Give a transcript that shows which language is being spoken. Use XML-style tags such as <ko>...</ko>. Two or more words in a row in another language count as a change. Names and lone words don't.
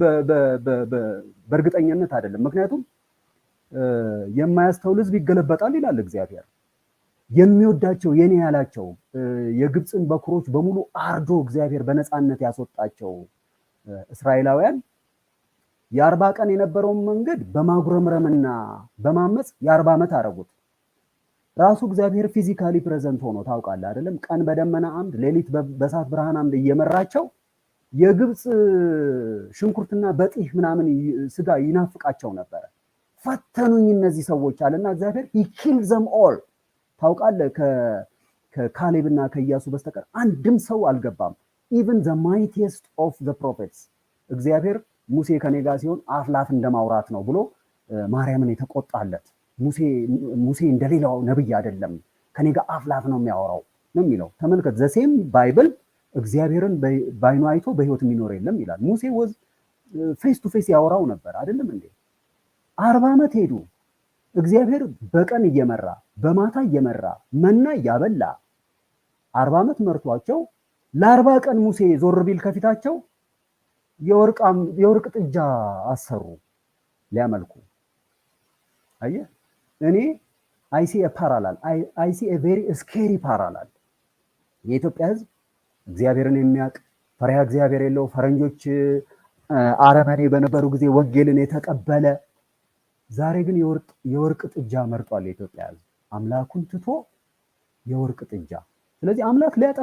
<am>በእርግጠኝነት አይደለም። ምክንያቱም የማያስተውል ህዝብ ይገለበጣል ይላል እግዚአብሔር። የሚወዳቸው የኔ ያላቸው የግብፅን በኩሮች በሙሉ አርዶ እግዚአብሔር በነፃነት ያስወጣቸው እስራኤላውያን የ40 ቀን የነበረውን መንገድ በማጉረምረምና በማመጽ የ40 ዓመት አረጉት። ራሱ እግዚአብሔር</am> <en>physically present</en> <am>ሆኖ ታውቃለህ አይደለም? ቀን በደመና አምድ ሌሊት በእሳት ብርሃን አምድ እየመራቸው የግብፅ ሽንኩርትና በጢህ ምናምን ስጋ ይናፍቃቸው ነበረ። ፈተኑኝ እነዚህ ሰዎች አለና እግዚአብሔር</am> <en>he killed them all።</en> <am>ታውቃለህ ከካሌብና ከኢያሱ በስተቀር አንድም ሰው አልገባም።</am> <en>even the mightiest of the prophets</en> <am>እግዚአብሔር ሙሴ ከኔ ጋር ሲሆን አፍላፍ እንደማውራት ነው ብሎ ማርያምን የተቆጣለት ሙሴ እንደሌላው ነብይ አይደለም ከኔ ጋር አፍላፍ ነው የሚያወራው ነው የሚለው። ተመልከት</am> <en>the same</en> <am>ባይብል እግዚአብሔርን ባይኑ አይቶ በህይወት የሚኖር የለም ይላል። ሙሴ</am> <en>was face to face</en> <am>ያወራው ነበር አይደለም እንዴ? 40 ዓመት ሄዱ። እግዚአብሔር በቀን እየመራ በማታ እየመራ መና ያበላ 40 ዓመት መርቷቸው ለ40 ቀን ሙሴ ዞር ቢል ከፊታቸው የወርቅ ጥጃ አሰሩ ሊያመልኩ። አየህ እኔ</am> <en>I see a parallel I see a very scary parallel።</en> <am>የኢትዮጵያ ህዝብ እግዚአብሔርን የሚያውቅ ፈሪሃ እግዚአብሔር የለው ፈረንጆች አረመኔ በነበሩ ጊዜ ወንጌልን የተቀበለ ዛሬ ግን የወርቅ ጥጃ መርጧል። የኢትዮጵያ ህዝብ አምላኩን ትቶ የወርቅ ጥጃ። ስለዚህ አምላክ ሊያጠፋ</am>